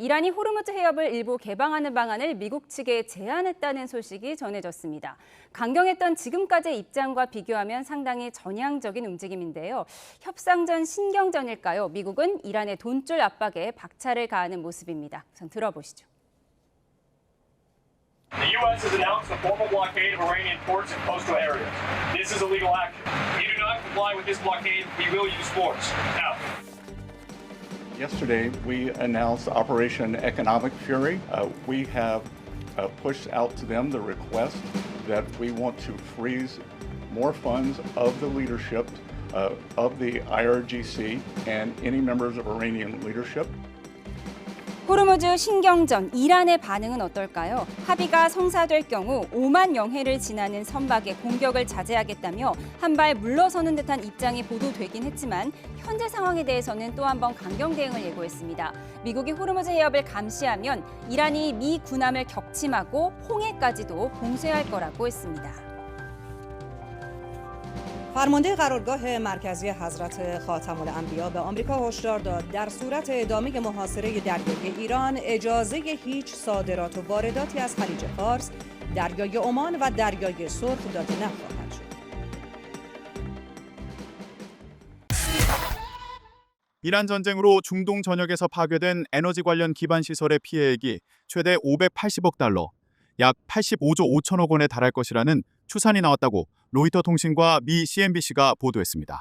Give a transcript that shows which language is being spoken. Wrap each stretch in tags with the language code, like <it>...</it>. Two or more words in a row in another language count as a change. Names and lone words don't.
<ko>이란이 호르무즈 해협을 일부 개방하는 방안을 미국 측에 제안했다는 소식이 전해졌습니다. 강경했던 지금까지의 입장과 비교하면 상당히 전향적인 움직임인데요. 협상 전 신경전일까요? 미국은 이란의 돈줄 압박에 박차를 가하는 모습입니다. 우선 들어보시죠.</ko> <en>The U.S. has announced a formal blockade of Iranian ports and coastal areas. This is illegal action. If you do not comply with this blockade, we will use force. Now. Yesterday, we announced Operation Economic Fury. We have pushed out to them the request that we want to freeze more funds of the leadership of the IRGC and any members of Iranian leadership.</en> <ko>호르무즈 신경전, 이란의 반응은 어떨까요? 합의가 성사될 경우 5만 영해를 지나는 선박의 공격을 자제하겠다며 한 발 물러서는 듯한 입장이 보도되긴 했지만 현재 상황에 대해서는 또 한 번 강경 대응을 예고했습니다. 미국이 호르무즈 해협을 감시하면 이란이 미 군함을 격침하고 홍해까지도 봉쇄할 거라고 했습니다.</ko> <fa>فرمانده قرارگاه مرکزی حضرت خاتم الانبیا به آمریکا هشدار داد در صورت ادامه محاصره دریایی ایران اجازه هیچ صادرات و وارداتی از خلیج فارس، دریای عمان و دریای سرخ داده نخواهد شد.</fa> <ko>이란 전쟁으로 중동 전역에서 파괴된 에너지 관련 기반 시설의 피해액이 최대 580억 달러, 약 85조 5천억 원에 달할 것이라는 추산이 나왔다고 로이터 통신과 미 CNBC가 보도했습니다.</ko>